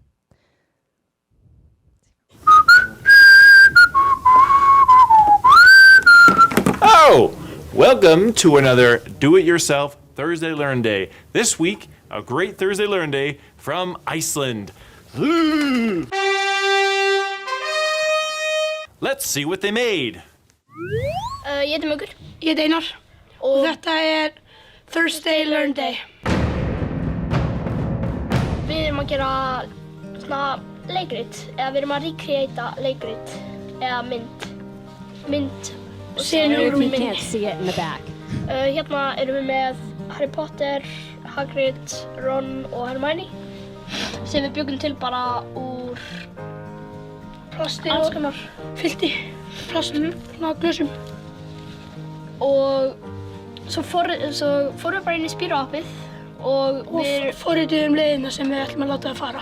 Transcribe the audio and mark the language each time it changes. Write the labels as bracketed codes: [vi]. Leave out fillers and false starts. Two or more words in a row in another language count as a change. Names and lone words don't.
[en] Oh, welcome to another Do-It-Yourself Thursday Learn Day. This week, a great Thursday Learn Day from Iceland. Let's see what they made. [is] Ég heiti Muggur. Ég heiti Einar. Og þetta Thursday Learn Day. Við erum að gera svona leikrit, eða við erum að recreata leikrit, eða mynd. [en] Sorry if you can't see it in the back. [is] Hérna erum við með Harry Potter, Hagrid, Ron og Hermione, sem við bjögum til bara úr plasti og alls konar fyllt í plast, glösum. Og svo fórum við bara inn í Sphero appið og við forrituðum leiðina sem við ætlum að láta það fara.